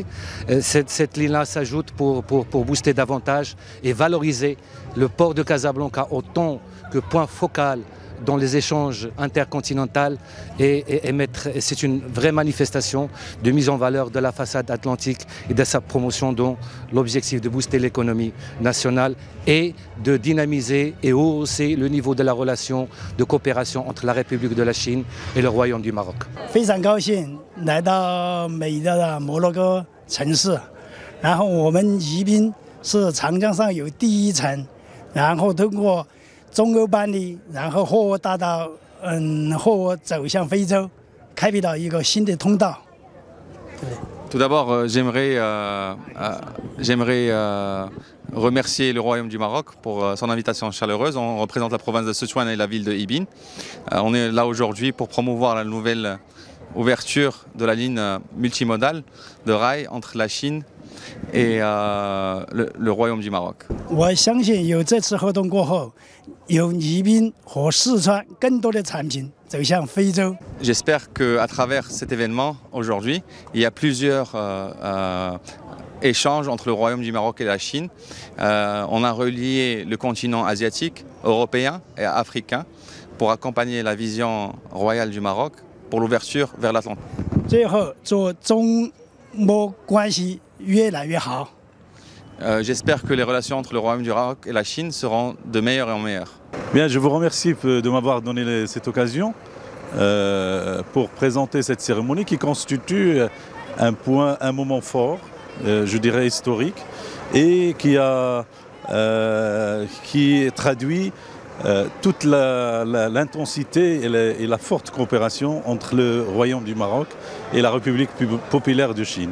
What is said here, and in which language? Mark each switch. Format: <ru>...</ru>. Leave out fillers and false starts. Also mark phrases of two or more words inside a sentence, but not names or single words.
<fr>Cette ligne-là s'ajoute pour booster davantage et valoriser le port de Casablanca autant que point focal dans les échanges intercontinentaux et c'est une vraie manifestation de mise en valeur de la façade atlantique et de sa promotion dont l'objectif de booster l'économie nationale et de dynamiser et hausser le niveau de la relation de coopération entre la République de la Chine et le Royaume du Maroc.</fr> <zh>非常高兴来到美丽的摩洛哥城市，然后我们宜宾是长江上有第一城，然后通过 中欧班里，然后货物走向非洲，开辟了一个新的通道。</zh> <fr>Tout d'abord, j'aimerais remercier le Royaume du Maroc pour son invitation chaleureuse. On représente la province de Sichuan et la ville de Ibin. On est là aujourd'hui pour promouvoir la nouvelle ouverture de la ligne multimodale de rail entre la Chine et le Royaume du Maroc.</fr> <zh>我相信有这次活动过后，有宜宾和四川更多的产品走向非洲。</zh> <fr>J'espère qu'à travers cet événement aujourd'hui, il y a plusieurs échanges entre le Royaume du Maroc et la Chine. On a relié le continent asiatique, européen et africain pour accompagner la vision royale du Maroc pour l'ouverture vers l'Atlantique.</fr> <zh>最后，做中摩关系越来越好。</zh> <fr>J'espère que les relations entre le Royaume du Maroc et la Chine seront de meilleures en meilleures. Bien, je vous remercie de m'avoir donné cette occasion pour présenter cette cérémonie qui constitue un moment fort, je dirais historique, et qui traduit toute l'intensité et la forte coopération entre le Royaume du Maroc et la République populaire de Chine.</fr>